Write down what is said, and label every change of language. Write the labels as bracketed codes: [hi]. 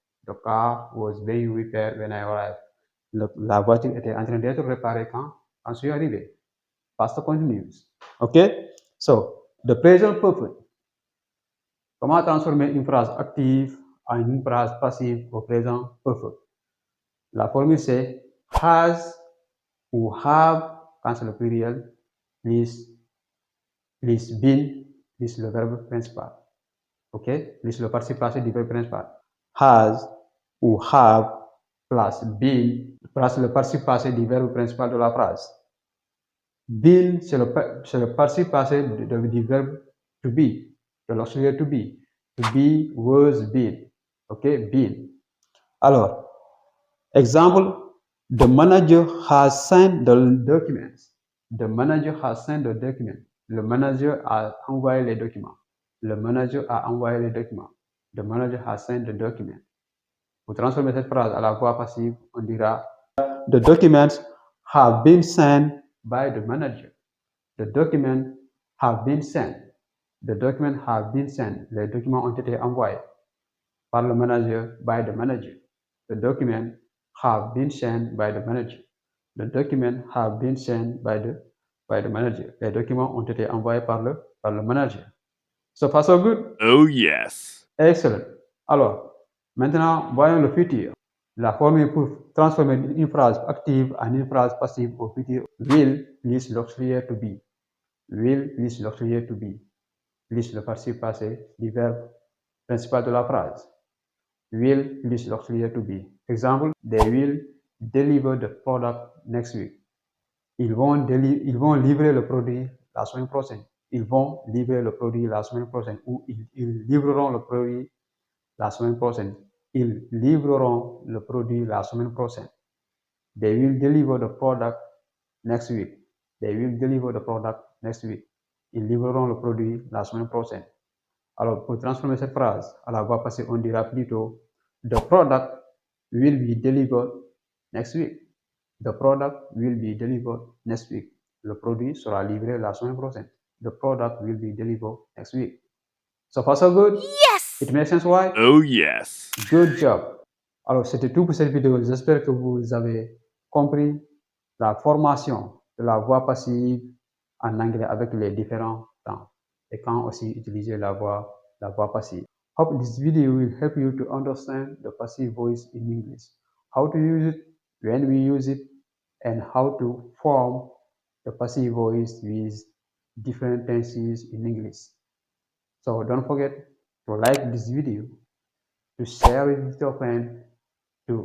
[en] The car was being repaired when I arrived. [fr] La voiture était en train d'être réparée quand je suis arrivé. Past continuous. OK? So, the present perfect. Comment transformer une phrase active en une phrase passive au présent perfect? La formule c'est has ou have quand c'est le pluriel plus been plus le verbe principal. OK? Plus le participe passé du verbe principal. Has ou have plus been plus le participe passé du verbe principal de la phrase. Been, c'est le participe passé du verbe to be, de l'auxiliaire to be. [en] To be, was, been. OK? Been. [fr] Alors, exemple, [en] the manager has signed the documents. The manager has signed the document. [fr] Le manager a envoyé les documents. Le manager a envoyé les documents. [en] The manager has signed the document. [fr] Pour transformer cette phrase à la voix passive, on dira [en] the documents have been signed by the manager. The documents have been sent. The documents have been sent. [fr] Les documents ont été envoyés par le manager, [en] by the manager. The documents have been sent by the manager. The documents have been sent by the manager. [fr] Les documents ont été envoyés par le manager. [en] So far so good? Oh yes. [fr] Excellent. Alors, maintenant, voyons le futur. La formule pour transformer une phrase active en une phrase passive au futur. Will plus l'auxiliaire to be. Will plus l'auxiliaire to be. Plus le participe passé du verbe principal de la phrase. Will plus l'auxiliaire to be. [en] Exemple, they will deliver the product next week. [fr] Ils vont livrer le produit la semaine prochaine. Ils vont livrer le produit la semaine prochaine. Ou ils livreront le produit la semaine prochaine. Ils livreront le produit la semaine prochaine. [en] They will deliver the product next week. They will deliver the product next week. [fr] Ils livreront le produit la semaine prochaine. Alors, pour transformer cette phrase à la voix passée, on dira plutôt [en] the product will be delivered next week. The product will be delivered next week. [fr] Le produit sera livré la semaine prochaine. [en] The product will be delivered next week. So far, so good? Yes. It makes sense, right? Oh yes. Good job. [fr] Alors, c'était tout pour cette vidéo. J'espère que vous avez compris la formation de la voix passive en anglais avec les différents temps et quand aussi utiliser la voix passive. [en] Hope this video will help you to understand the passive voice in English, how to use it, when we use it, and how to form the passive voice with different tenses in English. So don't forget to like this video, to share it with your friend, to